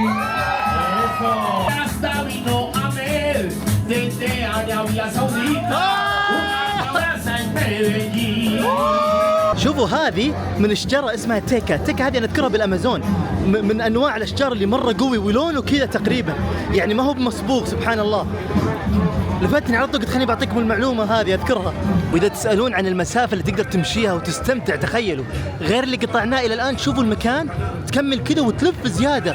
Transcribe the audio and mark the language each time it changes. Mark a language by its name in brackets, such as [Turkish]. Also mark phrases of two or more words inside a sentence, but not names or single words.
[Spanish] hasta vino a ver desde Arabia Saudita una casa en Medellín. [Arabic] شوفوا هذه من شجرة اسمها تيكا، تيكا هذه أنا أذكرها بالأمازون، من أنواع الأشجار اللي مرة قوي ولونه كذا تقريبا، يعني ما هو بمصبوغ سبحان الله. لفتني على طول، قلت خليني بعطيكم المعلومة هذه أذكرها. وإذا تسألون عن المسافة اللي تقدر تمشيها وتستمتع، تخيلوا غير اللي قطعناه إلى الآن، شوفوا المكان تكمل كذا وتلف زيادة.